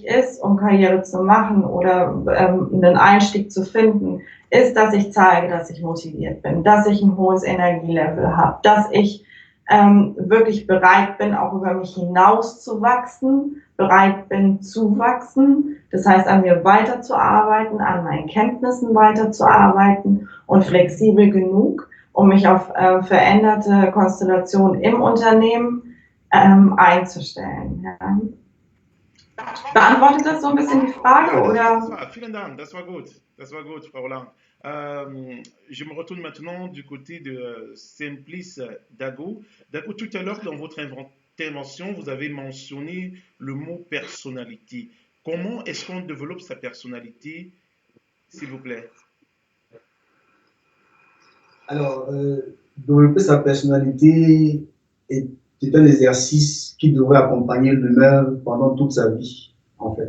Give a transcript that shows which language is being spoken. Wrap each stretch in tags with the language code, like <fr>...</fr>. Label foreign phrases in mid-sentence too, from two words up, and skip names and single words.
<de>ist, um Karriere zu machen oder einen Einstieg zu finden, ist, dass ich zeige, dass ich motiviert bin, dass ich ein hohes Energielevel habe, dass ich wirklich bereit bin, auch über mich hinaus zu wachsen, bereit bin zu wachsen, das heißt an mir weiterzuarbeiten, an meinen Kenntnissen weiterzuarbeiten und flexibel genug, um mich auf veränderte Konstellationen im Unternehmen einzustellen. Ja. Beantwortet das so ein bisschen die Frage, Ja, oder? vielen Dank, das war gut, Frau Lang.</de> <fr>Je me retourne maintenant du côté de Simplice Dago. Dago, tout à l'heure, dans votre intervention, vous avez mentionné le mot personnalité. Comment est-ce qu'on développe sa personnalité, s'il vous plaît? Alors, développer sa personnalité est, est un exercice qui devrait accompagner l'humain pendant toute sa vie, en fait.</fr>